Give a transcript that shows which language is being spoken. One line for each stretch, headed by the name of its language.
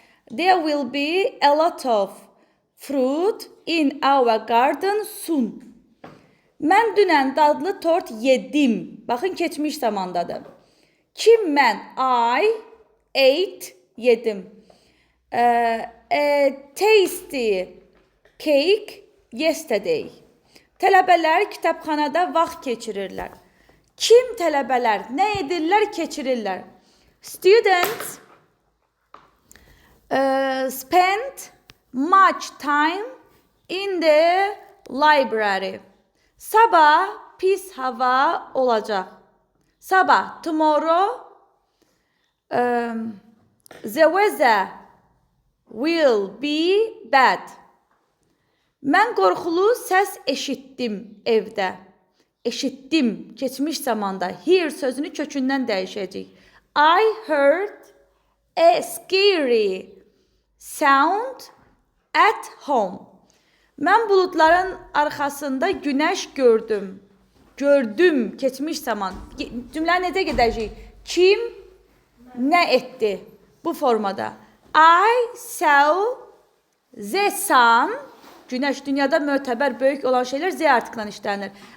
English: There will be a lot of fruit in our garden soon.
Azerbaijani: Mən dünən dadlı tort yedim. Baxın, keçmiş zamandadır. Kim mən?
English: I ate,
Azerbaijani: yedim.
English: A tasty cake yesterday.
Azerbaijani: Tələbələr kitabxanada vaxt keçirirlər. Kim tələbələr? Nə edirlər? Keçirirlər.
English: Students spend much time in the library.
Azerbaijani: Sabah pis hava olacaq. Sabah,
English: tomorrow, the weather will be bad.
Azerbaijani: Mən qorxulu səs eşitdim evdə. Eşitdim, keçmiş zamanda. Hear sözünü kökündən dəyişəcək.
English: I heard a scary sound at home.
Azerbaijani: Mən buludların arxasında günəş gördüm. Gördüm, keçmiş zaman. Cümlə necə gedəcək? Kim nə etdi? Bu formada.
English: I saw the sun.
Azerbaijani: Günəş dünyada mötəbər, böyük olan şeylər Z artıqla işlənir.